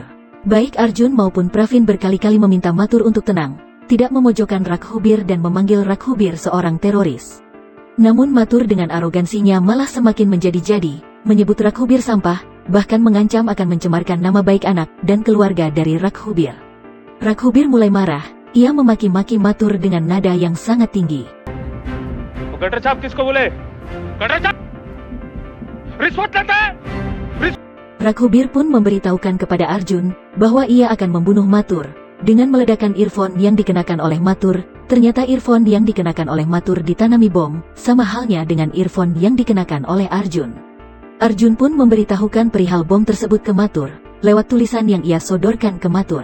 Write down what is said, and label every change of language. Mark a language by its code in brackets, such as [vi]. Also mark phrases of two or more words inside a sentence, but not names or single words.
[id] Baik Arjun maupun Pravin berkali-kali meminta Mathur untuk tenang, tidak memojokkan Raghubir dan memanggil Raghubir seorang teroris. Namun Mathur dengan arogansinya malah semakin menjadi-jadi, menyebut Raghubir sampah, bahkan mengancam akan mencemarkan nama baik anak dan keluarga dari Raghubir. Raghubir mulai marah, ia memaki-maki Mathur dengan nada yang sangat tinggi. [hi] गटर छाप किसको बोले? गटर छाप रिश्वत लेते हैं? [id] Raghubir pun memberitahukan kepada Arjun bahwa ia akan membunuh Mathur dengan meledakkan earphone yang dikenakan oleh Mathur. Ternyata earphone yang dikenakan oleh Mathur ditanami bom, sama halnya dengan earphone yang dikenakan oleh Arjun. Arjun pun memberitahukan perihal bom tersebut ke Mathur lewat tulisan yang ia sodorkan ke Mathur.